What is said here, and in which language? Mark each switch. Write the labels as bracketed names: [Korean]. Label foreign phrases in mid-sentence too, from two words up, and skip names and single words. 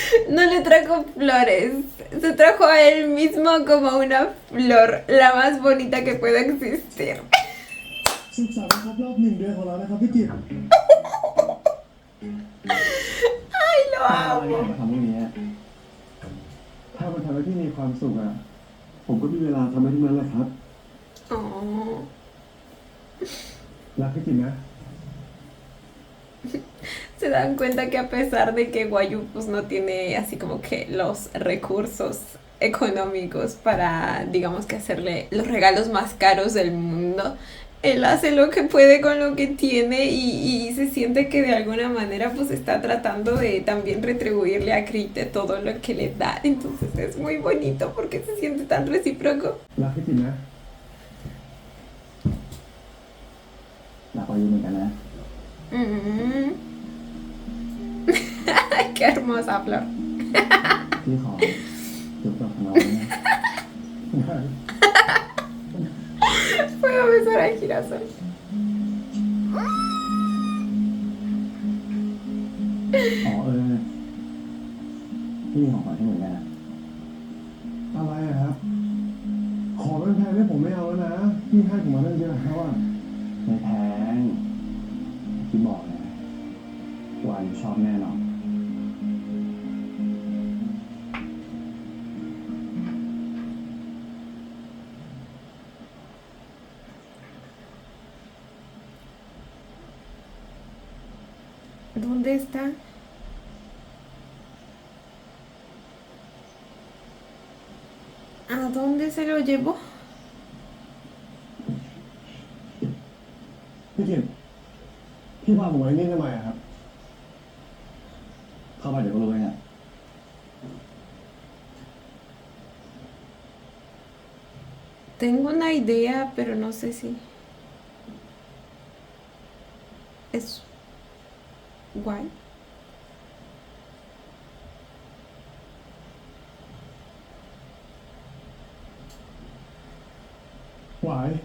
[Spanish] No le trajo flores, se trajo a él mismo como una flor, la más bonita que pueda existir. [Thai] สุขสันต์ครบรอบ1 เดือนของเรานะครับพี่กิต [Spanish] Ay, lo [Thai] อะไร [Spanish] amo. [Thai] มาทำพวกนี้ถ้ามันทำให้พี่มีความสุขอะผมก็มีเวลาทำให้ที่นั้นแหละครับ Oh. รักพี่กิตนะ [Spanish] Se dan cuenta que a pesar de que Guayu pues no tiene así como que los recursos económicos para, digamos que hacerle los regalos más caros del mundo, él hace lo que puede con lo que tiene y se siente que de alguna manera pues está tratando de también retribuirle a Crite todo lo que le da. Entonces es muy bonito porque se siente tan recíproco. [Thai] รักพี่กิตนะ รักวายุเหมือนกันนะ [Spanish] Mm. Qué hermosa flor. [Thai] พี่ขอจบกับน้องนะ [Spanish] Puedo besar al girasol. [Thai] อ๋อพี่มีของขวัญให้เหมือนกันนะ อะไรอะครับ ขอแพงๆให้ผมไม่เอาแล้วนะพี่ให้ผมมาตั้งเยอะแล้วอะ ไม่แพงที่บอกนะวายุชอบแน่นอน [Spanish] ¿Dónde está? ¿A dónde se lo llevó? [Thai] พี่กิตพี่พาผมไว้นี่ทำไมอะครับ เข้าไปเดี๋ยวก็รู้เองอะ [Spanish] Tengo una idea, pero no sé si es guay. [English] Why?